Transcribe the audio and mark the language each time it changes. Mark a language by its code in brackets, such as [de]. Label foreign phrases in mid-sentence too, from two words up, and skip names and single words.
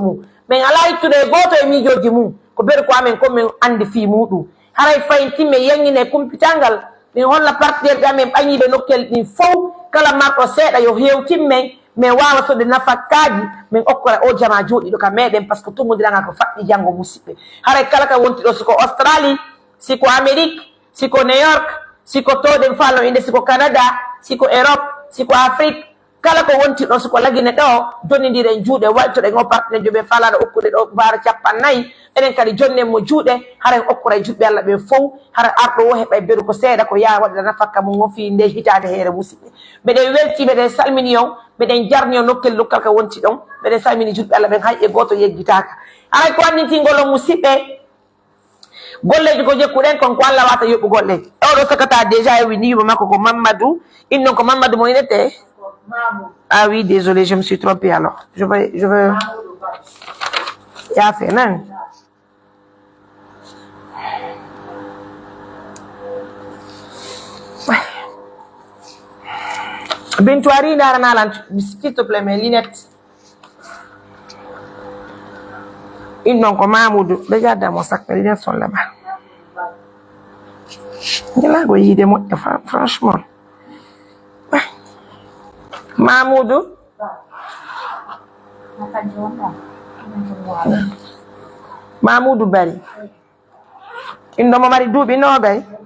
[ff] mum min ala ittude e goto e miijoji mum ko beru ko amen ko min andi fi muɗum haray fayin timme yangine kumpitalngal min holla partenaire ɓe amen ɓañiɓe nokkel ɗin fof kala marɗo seeɗa yo hewtimmen min wawa sode nafakkaji min okkora o jama jooɗiɗo ka meɗen [fr] par ce que [ff] tummodiranga ko faɗɗi janggo musidɓe haray kala ka wonti ɗo siko australie siko amérique siko new york siko toɗen falno inde siko canada siko europe siko afrique kala ko wonti ɗo siko lagine ɗo donnidiren juuɗe waltoɗen o partenaire joɓe falaɗo okkude ɗo bara 50 enen kadi jonnen mo juuɗe haren okkora e juɓɓe Allah ɓen fof hara arɗo o heɓa beru ko seeɗa ko yaa waɗa nafakka mum o fi nde hitade heere musidɓe mbeɗen welti mbeɗen salmini on mbeɗen jarni o nokkel lokkal ka wonti ɗon mbeɗen salmini juɓɓe Allah ɓen hay e goto yeggitaka haray ko annitingol on musidɓe golleji ko jekkuɗen kon ko Allah wata yoɓɓu golle oɗo sakata déjà e windi yuma makko ko Mamadou innon ko Mamadou mo inete [fr] ah oui désolé je me suis trompée alors je veux [ff] yaa fe nan Bintou ari daranalan [fr] s'il te plaît mes lunettes ils n'ont que Mamoudou regarde dans mon sac mes lunettes sont là-bas franchement [ff] Mamoudou Mamoudou Bari indomo mari duuɓi noogay